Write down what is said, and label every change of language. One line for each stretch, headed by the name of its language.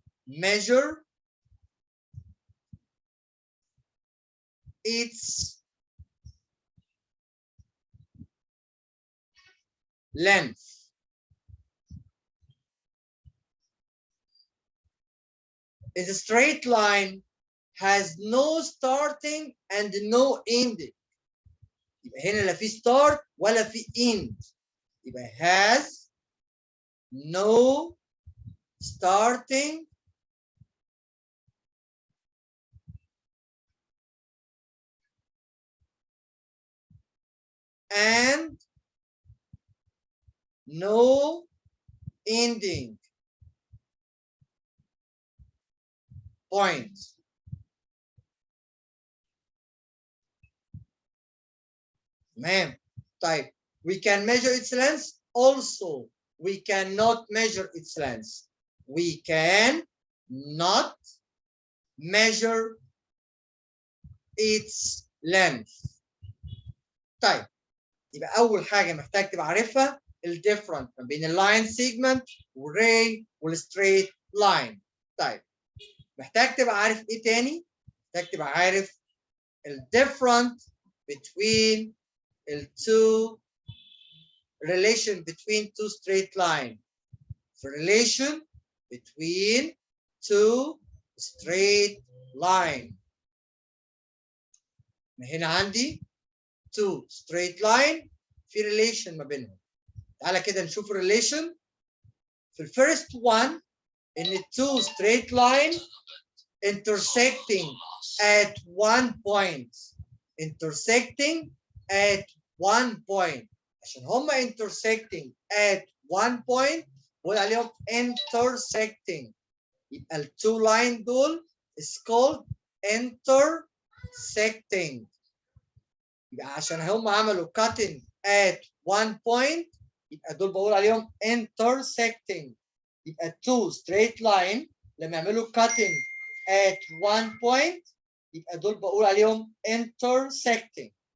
English: measure its length. Is a straight line has no starting and no ending.
Arabic: يبقى هنا لا في start ولا في end.
English: يبقى has no starting and no ending point.
Arabic: تمام.
English: طيب we can measure its length. Also we cannot measure its length. We can not measure its length.
Arabic: طيب يبقى أول حاجة محتاج تبقى عارفها الديفرنت ما بين اللاين سيجمنت والراي والستريت لاين. طيب محتاج تبقى عارف إيه تاني؟ محتاج تبقى عارف الديفرنت between the two relation between two straight line.
English: The relation between two straight line.
Arabic: هنا عندي two straight line في relation ما بينهم. تعالى كده نشوف relation.
English: في first one in two straight line intersecting at one point. Intersecting at one point. عشان هما intersecting at one point بقول عليهم intersecting. يبقى ال two line دول is called intersecting.
Arabic: يبقى عشان هما عملوا cutting at one point يبقى دول بقول عليهم intersecting. يبقى two straight line لما يعملوا cutting at one point يبقى دول بقول عليهم intersecting.